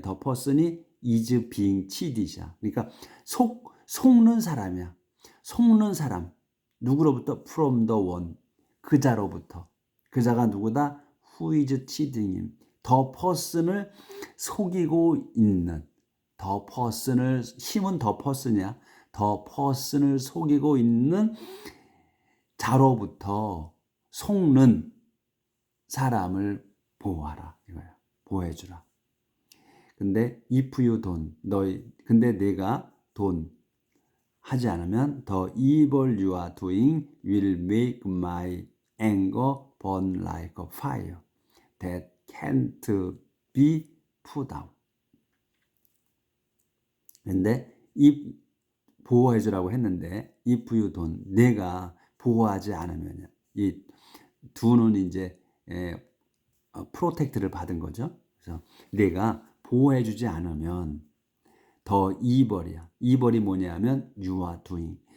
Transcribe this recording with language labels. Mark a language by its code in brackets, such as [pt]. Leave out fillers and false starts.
[en] the person이 is being cheated이야. [ko] 그러니까 속는 사람이야. 속는 사람. 누구로부터? [en] from the one. [ko] 그자로부터. 그자가 누구다? [en] who is cheating. the person [ko] 을 속이고 있는. [en] the person을 [ko] 힘은 [en] the person이야. the person [ko] 을 속이고 있는 자로부터 속는 사람을 보호하라 이거야. 보호해주라. 근데 [en] if you don't, [ko] 근데 내가 [en] don't [ko] 하지 않으면 [en] the evil you are doing will make my anger burn like a fire that can't be put out. [ko] 근데 보호해주라고 했는데 [en] if you don't, [ko] 내가 보호하지 않으면, 이 do는 이제 프로텍트를 받은 거죠. 그래서 내가 보호해주지 않으면 더 이벌이야. 이벌이 뭐냐면 [en] you are doing.